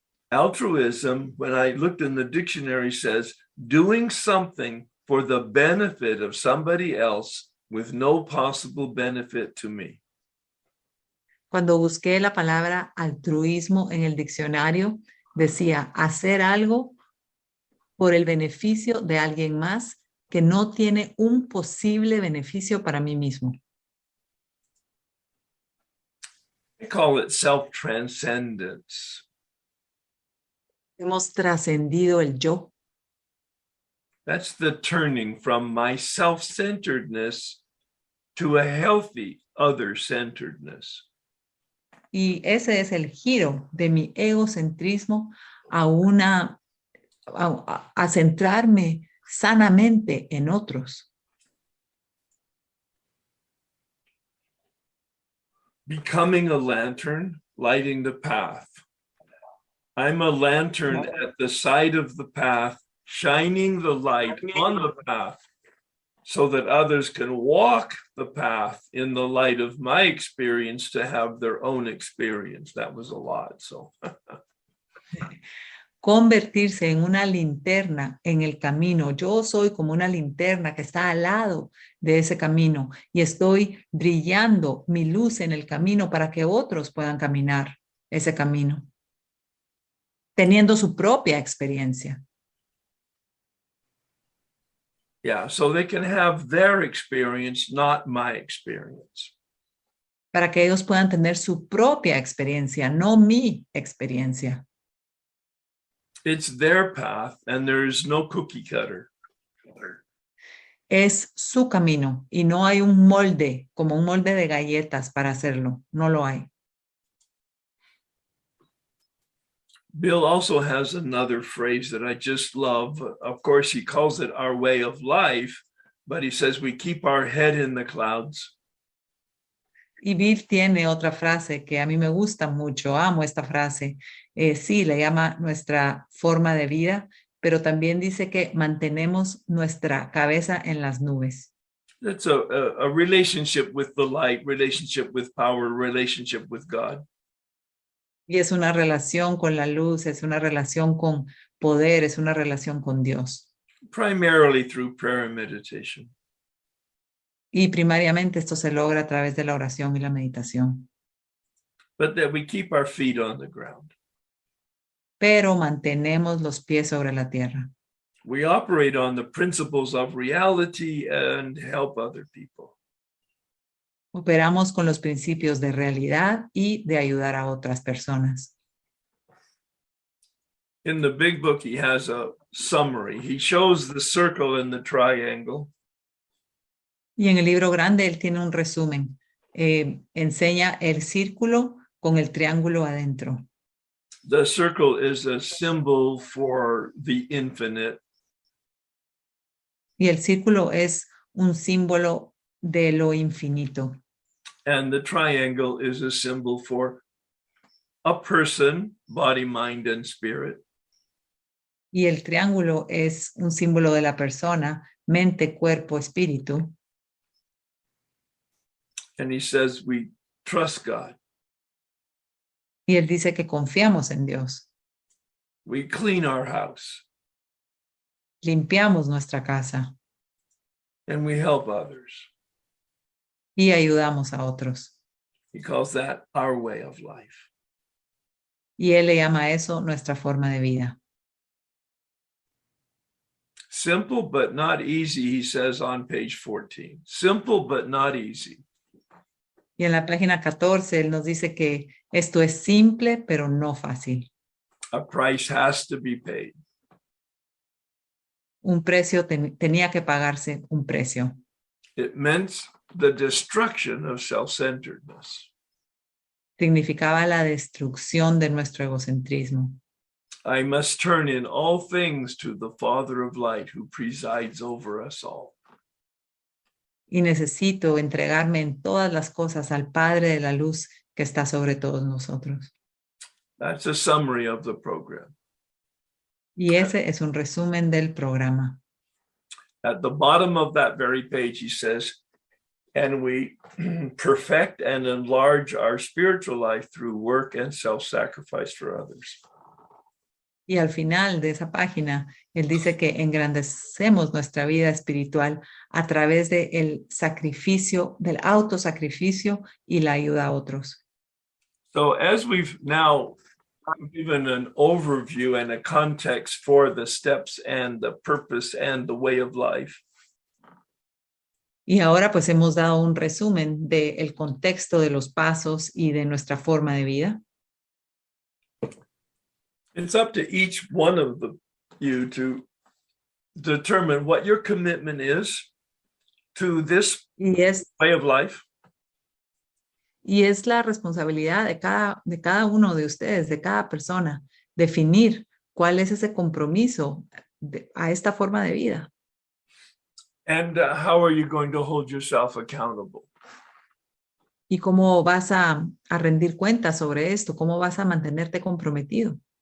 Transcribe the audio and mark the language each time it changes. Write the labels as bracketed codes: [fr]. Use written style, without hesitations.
[en] Altruism, when I looked in the dictionary, says doing something for the benefit of somebody else with no possible benefit to me. [es] Cuando busqué la palabra altruismo en el diccionario, decía hacer algo por el beneficio de alguien más que no tiene un posible beneficio para mí mismo. [en] I call it self-transcendence. [es] Hemos trascendido el yo. [en] That's the turning from my self-centeredness to a healthy other-centeredness. [es] Y ese es el giro de mi egocentrismo a a centrarme sanamente en otros. [en] Becoming a lantern, lighting the path. I'm a lantern at the side of the path, shining the light on the path so that others can walk the path in the light of my experience to have their own experience. That was a lot. So [es] Convertirse en una linterna en el camino. Yo soy como una linterna que está al lado de ese camino y estoy brillando mi luz en el camino para que otros puedan caminar ese camino, teniendo su propia experiencia. [en] yeah, so they can have their experience, not my experience. [es] Para que ellos puedan tener su propia experiencia, no mi experiencia. [en] It's their path and there's no cookie cutter. [es] Es su camino y no hay un molde, como un molde de galletas para hacerlo. No lo hay. [en] Bill also has another phrase that I just love. Of course, he calls it our way of life, but he says we keep our head in the clouds. [es] Y Bill tiene otra frase que a mí me gusta mucho, amo esta frase. Sí, le llama nuestra forma de vida, pero también dice que mantenemos nuestra cabeza en las nubes. [en] It's a relationship with the light, relationship with power, relationship with God. [es] Y es una relación con la luz, es una relación con poder, es una relación con Dios. [en] Primarily through prayer and meditation. [es] Y primariamente esto se logra a través de la oración y la meditación. [en] But that we keep our feet on the ground. [es] Pero mantenemos los pies sobre la tierra. [en] We operate on the principles of reality and help other people. [es] Operamos con los principios de realidad y de ayudar a otras personas. [en] In the big book, he has a summary. He shows the circle and the triangle. [es] Y en el libro grande él tiene un resumen. Enseña el círculo con el triángulo adentro. [en] The circle is a symbol for the infinite. [es] Y el círculo es un símbolo de lo infinito. [en] And the triangle is a symbol for a person, body, mind, and spirit. [es] Y el triángulo es un símbolo de la persona, mente, cuerpo, espíritu. [en] And he says we trust God. [es] Y él dice que confiamos en Dios. [en] We clean our house. [es] Limpiamos nuestra casa. [en] And we help others. [es] Y ayudamos a otros. [en] He calls that our way of life. [es] Y él le llama a eso nuestra forma de vida. [en] Simple but not easy, he says on page 14. Simple but not easy. [es] Y en la página 14 él nos dice que esto es simple, pero no fácil. [en] A price has to be paid. [es] Un precio tenía que pagarse un precio. [en] It meant the destruction of self-centeredness. [es] Significaba la destrucción de nuestro egocentrismo. [en] I must turn in all things to the Father of light who presides over us all. [es] Y necesito entregarme en todas las cosas al Padre de la luz que está sobre todos nosotros. [en] That's a summary of the program. [es] Y ese es un resumen del programa. [en] At the bottom of that very page, he says, and we perfect and enlarge our spiritual life through work and self-sacrifice for others. [es] Y al final de esa página, él dice que engrandecemos nuestra vida espiritual a través del sacrificio, del autosacrificio y la ayuda a otros. [en] So as we've now given an overview and a context for the steps and the purpose and the way of life, [es] Y ahora pues hemos dado un resumen del contexto de los pasos y de nuestra forma de vida. [en] It's up to each one of you to determine what your commitment is to this [es] Y es, [en] way of life. [es] y es la responsabilidad de cada uno de ustedes, de cada persona, definir cuál es ese compromiso a esta forma de vida. [en] And how are you going to hold yourself accountable? [es] Y cómo vas a rendir cuentas sobre esto, cómo vas a mantenerte comprometido.